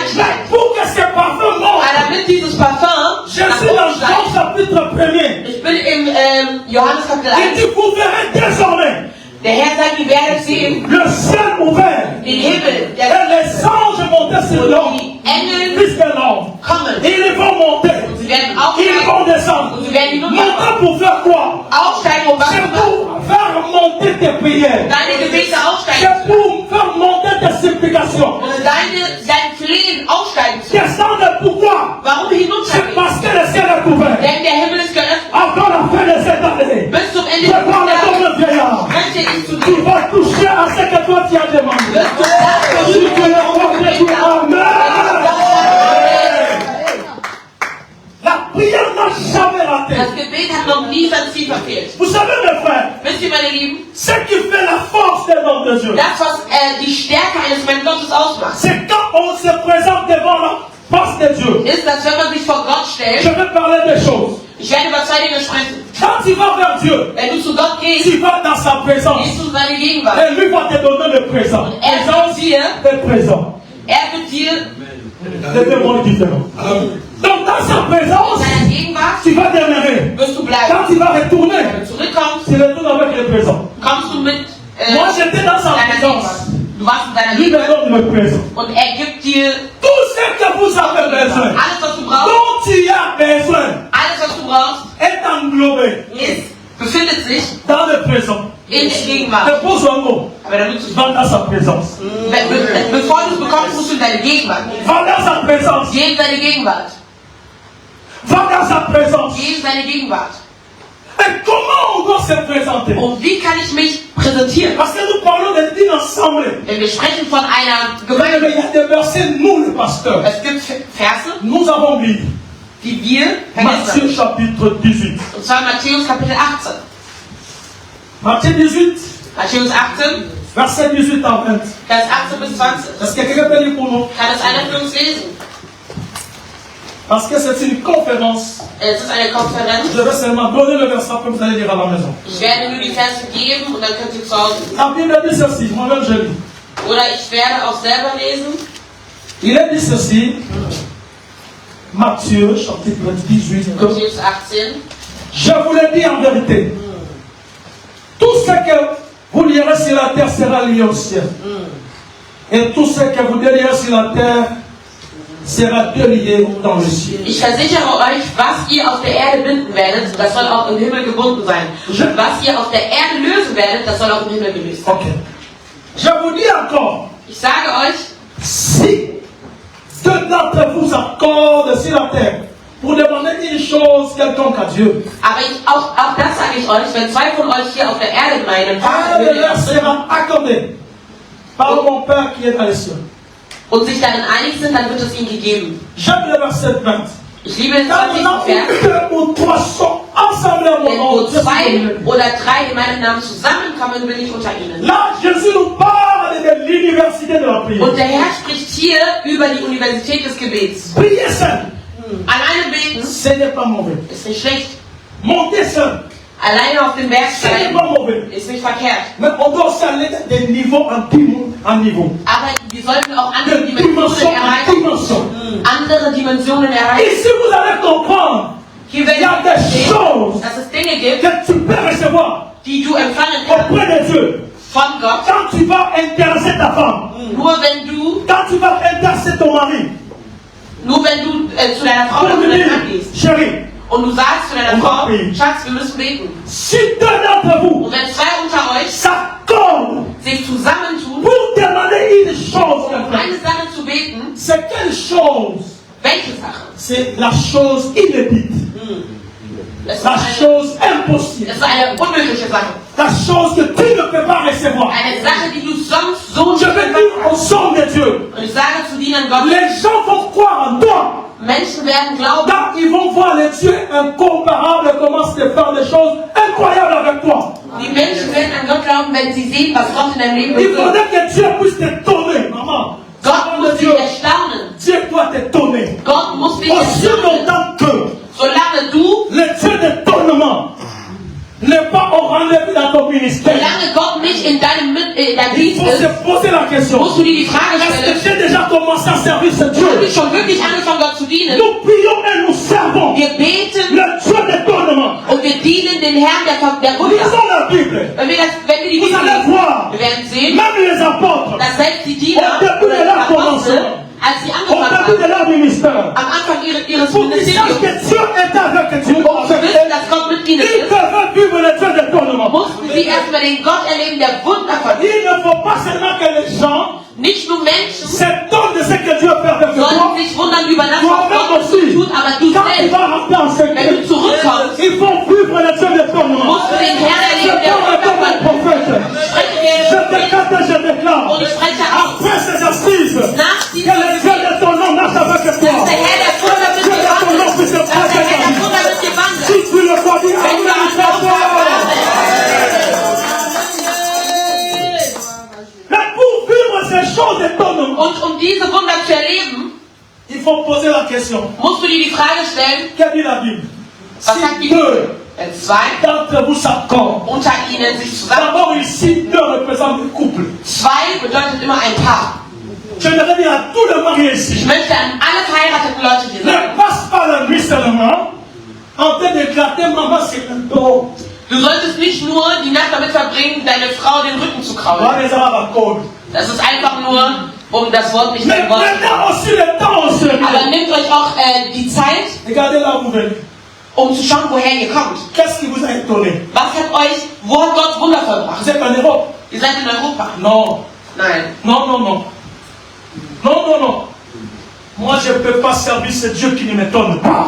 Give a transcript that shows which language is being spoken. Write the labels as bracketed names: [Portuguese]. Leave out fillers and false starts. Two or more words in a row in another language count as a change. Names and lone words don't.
[French] Mais [German] steigt. [French] pour que ce parfum monte, [German] Aber damit dieses Parfum [French] je [German] nach [French] suis [German] oben [French] dans Jean [German] steigt, [French] chapitre 1er. [German] ich bin im Johannes Kapitel [French] Et [German] 1, [French] tu vous verrez désormais [German] der Herr sagt, wir werden sehen, [French] le ciel ouvert [German] den Himmel, [French] et [German] der [French] les anges monter sur l'homme, [German] die Engel [French] puisque l'homme. [German] kommen. [French] Ils vont monter, [German] Sie werden [French] ils [German] aufsteigen [French] vont descendre. [German] und sie werden [French] Monter [German] hinunterkommen. [French] pour faire quoi? [German] Aufsteigen, um was [French] C'est [German] zu machen? [French] pour faire monter tes prières. [German] Deine Gebete aufsteigen. [French] C'est pour faire monter tes supplications. [German] Und dein Flehen aufsteigen zu. [French] Descendre pourquoi? [German] Warum [French] C'est [German] hinuntergehen? [French] parce que le ciel est ouvert. [German] Denn der Himmel ist geöffnet. [French] Encore la fin de cette année. [German] Bis zum Ende [French] Je [German] des [French] parle comme [German] Jahres [French] le vieillard. [German] möchte ich zu [French] Tu [German] dir. [French] vas toucher à ce que toi tu as demandé. [German] Wirst du das [French] Si tu [German] berühren, [French] le crois, [German] was [French] tu [German] du [French] Amen. [German] Amen. [French] La prière n'a jamais raté. [German] Das Gebet hat noch nie sein Ziel meine Lieben, [French] ce qui fait la force des hommes de Dieu, [German] das, was die Stärke eines Menschen Gottes ausmacht, [French] c'est quand on se présente devant la face de Dieu. [German] ist, dass wenn man sich vor Gott [French] Je [German] stellt, [French] vais parler des choses. [German] ich werde über zwei Dinge sprechen. [French] Quand tu vas vers Dieu, [German] Wenn du zu Gott gehst, [French] tu vas dans sa présence. [German] gehst du in seine Gegenwart. [French] Et lui va te donner le présent. [German] Er wird dir, [French] Le présent. C'est deux mondes différents. Donc dans sa [German] in [French] présence, [German] seiner Gegenwart, [French] tu vas demeurer. [German] wirst du [French] Quand [German] bleiben. [French] tu vas retourner, [German] Wenn du zurückkommst, [French] tu retournes avec le présent. [German] kommst du mit [French] Moi j'étais dans sa [German] deiner Gegenwart. [French] présence. [German] Du warst in seiner [French] Lui me [German] Gegenwart [French] donne le présent. [German] und er gibt dir [French] Tout ce que vous avez besoin, [German] alles, was du brauchst. [French] dont tu as besoin, [German] Alles, was du brauchst, [French] est englobé [German] befindet sich [French] dans le présent. [German] in der Gegenwart. [French] Je pose un mot. [German] Aber damit du, [French] Va dans sa présence. [German] bevor du es bekommst, musst du in deine Gegenwart gehen. [French] Va dans sa présence. [German] Geh in seine Gegenwart. [French] Va dans sa présence. [German] Geh in seine Gegenwart. [French] Et comment on doit se présenter? [German] Und wie kann ich mich präsentieren? [French] Parce que nous parlons d'une assemblée. [German] Wenn wir sprechen von einer [French] Mais [German] Gemeinde, [French] il y a des versets, nous, le pasteur, [German] es gibt Verse, [French] nous avons lu. [German] die wir [French] Matthieu [German] vergessen. [French] chapitre 18. [German] Und zwar Matthäus Kapitel 18. [French] Matthieu 18, [German] Matthäus 18, [French] verset 18 à 20. [German] Vers 18 bis 20. [French] Est-ce que quelqu'un peut lire pour nous? [German] Kann es einer für uns lesen? [French] Parce que c'est une conférence. [German] Es ist eine Konferenz. [French] Je vais seulement donner le verset que vous allez lire à la maison. [German] Ich werde nur die Verse geben und dann könnt ihr zu Hause. [French] La Bible dit ceci, moi-même je lis. [German] Oder ich werde auch selber lesen. [French] Il est dit ceci, Matthieu chapitre 18. [German] Matthäus 18. [French] Je vous le dis en vérité. Tout ce que vous lierez sur la terre sera lié au ciel. Et tout ce que vous délierez sur la terre sera délié dans le ciel. [German] Ich versichere euch, was ihr auf der Erde binden werdet, das soll auch im Himmel gebunden sein. Und was ihr auf der Erde lösen werdet, das soll auch im Himmel gelöst sein. [French] Ok. Je vous dis encore, [German] Ich sage euch, [French] si deux d'entre vous s'accordent sur la terre pour demander une chose quelconque à Dieu, [German] aber auch das sage ich euch, wenn zwei von euch hier auf der Erde meinen, [French] elle leur sera accordée par mon Père qui est dans les cieux. [German] und sich darin einig sind, dann wird es ihnen gegeben. [French] J'aime le verset 20. [German] Ich liebe den [French] Quand [German] 20. [French] on a [German] Vers. [French] deux ou trois sont ensemble à mon [German] Denn [French] nom, [German] wo [French] je suis au [German] zwei [French] milieu. [German] oder drei in meinem Namen zusammenkommen, bin ich unter ihnen. [French] Là, Jésus nous parle de l'université de la prière. [German] Und der Herr spricht hier über die Universität des Gebets. [French] Prier seul, [German] Alleine beten [French] ce n'est pas mauvais. [German] ist nicht schlecht. [French] Monter seul, [German] Alleine auf dem Berg [French] ce n'est [German] steigen [French] pas mauvais. [German] ist nicht verkehrt. [French] Mais on doit aussi aller de niveau en niveau. [German] Aber wir sollten auch andere [French] De [German] Dimensionen [French] dimension en [German] erreichen. [French] dimension. [German] Andere Dimensionen erreichen. [French] Ici, vous allez comprendre [German] Hier [French] qu'il [German] werden [French] y a [German] wir [French] des [German] sehen, [French] choses [German] dass es Dinge gibt, [French] que tu peux recevoir [German] die du empfangen kannst [French] auprès de Dieu. [German] von Gott. [French] Quand tu vas intéresser ta femme, [German] Nur wenn du, [French] quand tu vas intéresser ton mari, [German] zu deiner Frau oder [French] pour [German] zu [French] lui [German] deinem Mann [French] dire, [German] gehst [French] chérie, [German] und du sagst zu deiner [French] On va [German] Frau, beten. Schatz, wir müssen beten. [French] si deux d'entre vous [German] Und wenn zwei unter euch [French] s'accordent [German] sich zusammentun, [French] pour demander une chose, [German] um eine Sache zu beten, [French] c'est quelle chose? [German] welche Sache? [French] C'est la chose inédite, [German] Es ist [French] la [German] eine, [French] chose impossible, [German] es ist eine unmögliche Sache. [French] la chose que tu ne peux pas recevoir. [German] Eine Sache, die du sonst so [French] Je [German] nicht [French] veux dire [German] empfangen [French] au son de Dieu, [German] Und ich sage zu Dienern Gottes, [French] les gens vont croire en toi. [German] Menschen werden glauben, [French] Quand ils vont voir les dieux incomparables commencent à faire des choses incroyables avec toi. [German] die Menschen werden an Gott glauben, wenn sie sehen, was Gott in deinem Leben [French] Il [German] bewirkt. [French] faudrait que Dieu puisse t'étonner, maman. [German] Gott muss dich [French] Dieu, [German] erstaunen. [French] Dieu doit t'étonner. [German] Gott muss dich [French] Aussi [German] erstaunen. [French] longtemps que [German] Solange du, [French] le Dieu d'étonnement n'est pas au rendez-vous dans ton ministère, [German] solange Gott nicht in deinem [French] il [German] Dienst [French] faut se [German] ist, [French] poser la question. [German] musst du dir die Frage [French] Est-ce que [German] stellen, [French] j'ai déjà commencé à servir ce [German] habe [French] Dieu? [German] ich schon wirklich angefangen, Gott zu dienen? [French] Nous prions et nous servons [German] Wir beten [French] le Dieu d'étonnement. [German] und wir dienen den Herrn der Wunder. [French] Lisons la Bible. [German] Wenn wir die [French] Vous [German] Bibel [French] allez [German] lesen, [French] voir, [German] wir werden sehen, [French] même les apôtres, [German] dass selbst die Diener [French] Au début [German] oder [French] de [German] die [French] leur [German] Apostel, [French] commencement, [German] als sie [French] au [German] angefangen [French] début de [German] haben, [French] leur ministère, [German] am Anfang ihres [French] pour qu'ils sachent [German] Ministeriums, [French] que Dieu est avec eux, [German] um zu wissen, dass Gott mit ihnen [French] ils [German] ist, [French] devaient vivre le Dieu d'étonnement. [German] mussten sie erstmal den Gott erleben, der Wunder vergibt. [French] Il ne faut pas seulement que les gens [German] Nicht nur Menschen [French] s'étonnent de ce que Dieu fait avec toi. [German] sollen sich wundern über das, was [French] Toi-même [German] Gott mit [French] aussi, [German] ihnen tut, aber du [French] quand tu [German] selbst, [French] vas rentrer en [German] wenn du [French] secret, [German] zurückkommst, [French] il faut vivre le Dieu d'étonnement. [German] musst du den Herrn [French] Je [German] erleben, der [French] parle [German] Wunder [French] comme un [German] vergibt. [French] prophète. [German] Spreche [French] Je [German] dir [French] décrète et je déclare. [German] und ich spreche aus, [French] Après ces assises, [German] nach [French] que [German] diesem [French] le Dieu d'étonnement marche avec toi. [German] dass der Herr der Wunder mit dir wandelt, dass der Herr der Wunder mit dir wandelt. [French] Si tu le crois, dis [German] Wenn du [French] Amen. [German] an Gott glaubst, [French] étonnement, [German] Und um diese Wunder zu erleben, [French] il faut poser la question. [German] musst du dir die Frage stellen, [French] Que dit la Bible? [German] was sagt [French] Si [German] die Bibel? [French] deux [German] Wenn zwei [French] d'entre vous s'accordent, [German] unter ihnen sich zusammen. [French] d'abord ici, deux représentent le couple. [German] Zwei bedeutet immer ein Paar. [French] Je voudrais dire à tous les mariés [German] Ich [French] ici, [German] möchte an alle verheirateten Leute hier sagen, [French] ne passe pas la nuit seulement en train d'éclater maman sur le dos. [German] du solltest nicht nur die Nacht damit verbringen, deine Frau den Rücken zu kraulen. [French] Voilà les arabes à code. [German] Das ist einfach nur, um das Wort nicht [French] Mais [German] dein Wort zu [French] maintenant aussi le temps au sérieux. [German] Aber nehmt euch auch die Zeit, [French] Regardez là où vous venez. [German] um zu schauen, woher ihr kommt. [French] Qu'est-ce qui vous a étonné? [German] Wo hat Gott Wunder vollbracht? [French] Vous êtes en Europe? [German] Ihr seid in Europa. [French] Non. [German] Nein. [French] Non, non, non. Non, non, non. Moi, je ne peux pas servir ce Dieu qui ne m'étonne pas.